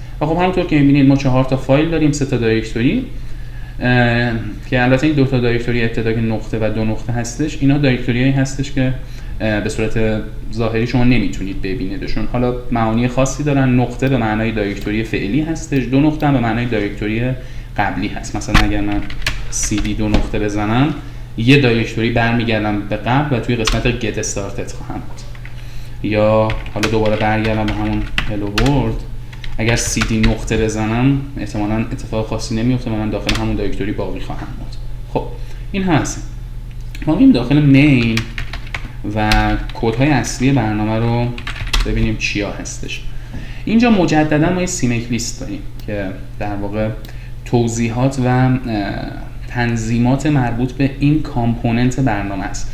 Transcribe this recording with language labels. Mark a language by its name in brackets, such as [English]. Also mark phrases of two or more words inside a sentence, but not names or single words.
[Persian] و خب همونطور که می‌بینید ما 4 تا فایل داریم، 3 تا دایرکتوری که البته این 2 تا دایرکتوری ابتدا که نقطه و 2 نقطه هستش، اینا دایرکتوریایی هستش که به صورت ظاهری شما نمیتونید ببینیدشون. حالا معانی خاصی دارن. نقطه به معنای دایرکتوری فعلی هستش، 2 نقطه هم به معنای دایرکتوری قبلی هست. مثلا اگر من cd 2 نقطه بزنم، یه دایرکتوری برمیگردم به قبل و توی قسمت [English] get started [Persian] خواهم بود. یا حالا دوباره برگردم به همون [English] hello world، [Persian] اگر cd نقطه بزنم احتمالاً اتفاق خاصی نمیفته و من داخل همون دایرکتوری باقی خواهم بود. خب این هست. ما میریم داخل مین و کدهای اصلی برنامه رو ببینیم چیا هستش. اینجا مجددا ما یه cmake لیست داریم که در واقع توضیحات و تنظیمات مربوط به این کامپوننت برنامه است.